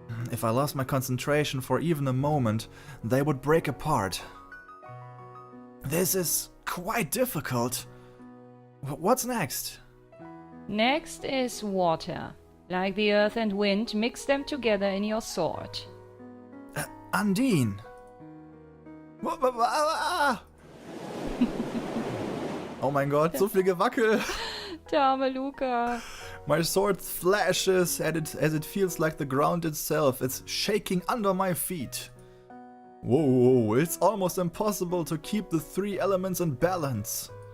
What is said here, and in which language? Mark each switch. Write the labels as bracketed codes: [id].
[en] If I lost my concentration for even a moment, they would break apart. This is quite difficult. What's next? Next is water. Like the earth and wind, mix them together in your sword. Undine. [de] Oh mein Gott, so viel Gewackel. Der arme Luca. [en] My sword flashes as it feels like the ground itself. It's shaking under my feet. Whoa, it's almost impossible to keep the three elements in balance.